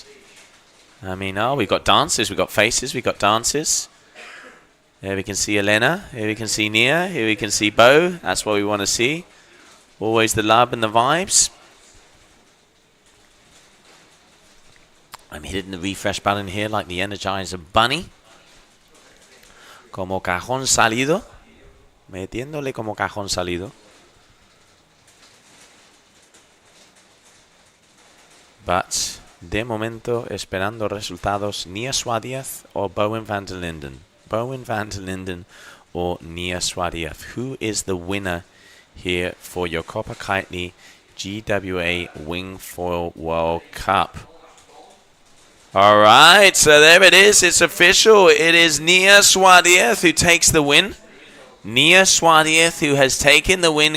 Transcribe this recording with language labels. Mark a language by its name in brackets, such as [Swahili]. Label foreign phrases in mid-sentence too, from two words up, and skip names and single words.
[English] I mean, oh, we've got dances, we've got faces, we've got dances. Here we can see Elena. Here we can see Nia. Here we can see Bo. That's what we want to see. Always the love and the vibes. I'm hitting the refresh button here like the Energizer Bunny. [Spanish] Como cajón salido. Metiéndole como cajón salido. But, de momento, esperando resultados, Nia Swadiev o Bowen van der Linden. [English] Bowen van der Linden or Nia Swadiev. Who is the winner here for your Copa Kitley GWA Wingfoil World Cup? Alright, so there it is. It's official. It is Nia Swadiev who takes the win. Nia Swadiev who has taken the win.